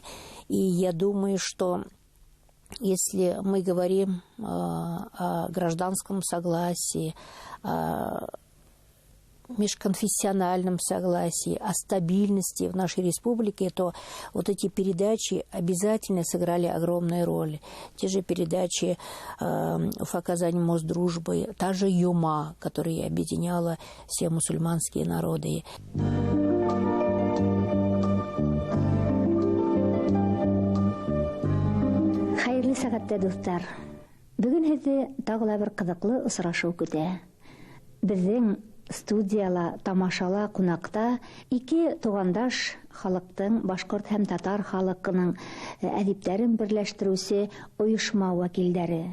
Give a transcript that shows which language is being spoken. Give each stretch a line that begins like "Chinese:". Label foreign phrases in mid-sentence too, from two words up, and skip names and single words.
Russian: И я думаю, что если мы говорим о гражданском согласии, о межконфессиональном согласии, о стабильности в нашей республике, то вот эти передачи обязательно сыграли огромную роль. Те же передачи «Уфа-Казань. Мост дружбы», та же «Юма», которая объединяла все мусульманские народы.
Tatar: Хайырлы сәгатьтә, дуслар. Бүген һезне тагыла бер кызыклы очрашу көтә. Безнең студияла, тамашала, кунакта ике тугандаш халыктың, башкорт һәм татар халкының әдипләрен берләштерүче оешма вәкилләре.